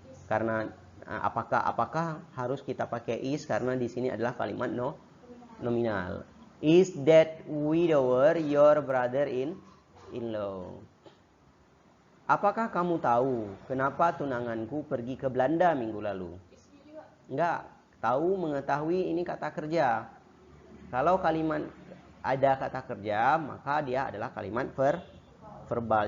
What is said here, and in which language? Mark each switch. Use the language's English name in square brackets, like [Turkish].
[Indonesian] Karena apakah harus kita pakai is karena di sini adalah kalimat nominal. [English] Is that widower your brother-in-law? [Indonesian] Apakah kamu tahu kenapa tunanganku pergi ke Belanda minggu lalu? Enggak. Tahu, mengetahui ini kata kerja. Kalau kalimat ada kata kerja, maka dia adalah kalimat verbal.